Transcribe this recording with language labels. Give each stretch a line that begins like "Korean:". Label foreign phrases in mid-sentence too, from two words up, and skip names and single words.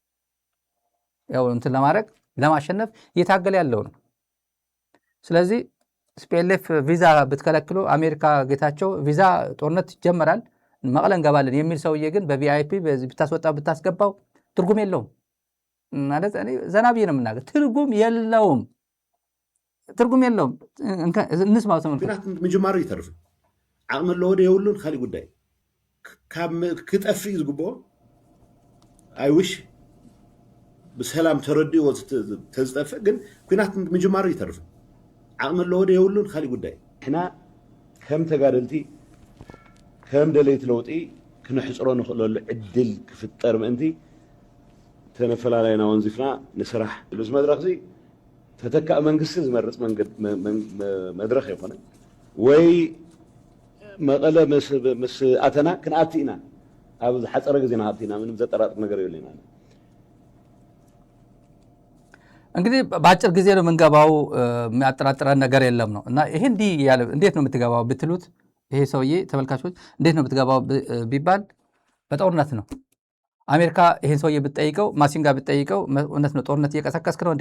Amharic: ያው እንትን ለማድረግ ለማሸነፍ እየታገለ ያለው ነው። ስለዚህ ስፔልፍ ቪዛ ብትከለክሎ አሜሪካ ጌታቸው ቪዛ ጦርነት ይጀመራል መቀለ እንገባለን የሚል ሰውዬ ግን በቪአይፒ ብታስወጣ ብታስገባው ትርጉም የለውም ማለት እኔ ዘና ብዬ ነው የምናገር። ትርጉም የለውም። እንስማው ተመልከቱ።
Tigrinya: ምጅማሩ ይተርፍ ዓቅሚ ለወደ የውሉን ካሊ ጉዳይ ክጠፍእ ዝግብኦ አይውሽ ብሰላም ተረዲኦ ተዝጠፍእ ግን ኩናት ምጅማሩ ይተርፍ ዓቅሚ ለወደ የውሉን ካሊ ጉዳይ ንሕና ከም ተጋደልቲ ከም ደለይት ለውጢ ክንሕፅሮ ንኽእለሉ ዕድል ክፍጠር ምእንቲ ተነፈላላይና ወንዚፍና ንስራሕ ብዚ መድረኽ እዚ ተተካእ መንግስቲ ዝመርፅ መድረኽ ይኮነ ወይ መቐለ ምስ ኣተና ክንኣቲ ኢና ኣብ ዝሓፀረ ግዜ ንኣቲ ኢና ምንም ዘጠራጥር ነገር የለና።
Amharic: እንግዲህ በአጭር ጊዜ ነው የምንገባው፣ የሚያጠራጥረን ነገር የለም ነው እና ይሄ እንዲህ ያለ እንዴት ነው የምትገባው ብትሉት ይሄ ሰውዬ ተመልካቾች እንዴት ነው የምትገባው ቢባል በጦርነት ነው። አሜሪካ ይሄን ሰውዬ ብትጠይቀው ማሲንጋ ብትጠይቀው እውነት ነው ጦርነት እየቀሰቀስክ ነው እንዴ?